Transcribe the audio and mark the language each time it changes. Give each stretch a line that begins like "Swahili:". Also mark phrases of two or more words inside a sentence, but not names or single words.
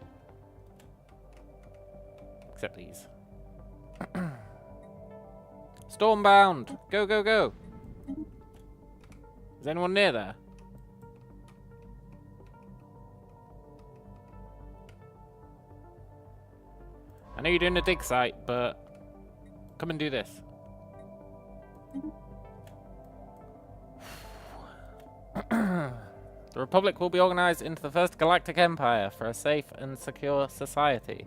English: Except these. Stormbound! Go, go, go! Is anyone near there? I know you're doing a dig site, but come and do this. The Republic will be organized into the first galactic empire for a safe and secure society.